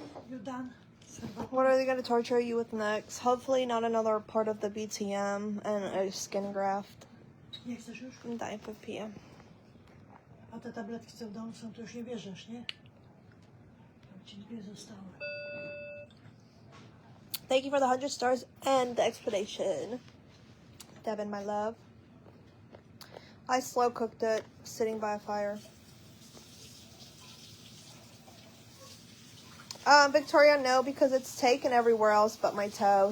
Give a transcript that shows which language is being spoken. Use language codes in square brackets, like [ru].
[en] You done? What are they going to torture you with next? Hopefully not another part of the BTM and a skin graft. [pl] Nie chcesz już? Daj wypiję. A te tabletki, co w domu są, to już nie bierzesz, nie? Tam ci dwie zostały. [en] Thank you for the 100 stars and the explanation. Devin, my love. I slow cooked it, sitting by a fire. Victoria, no, because it's taken everywhere else but my toe.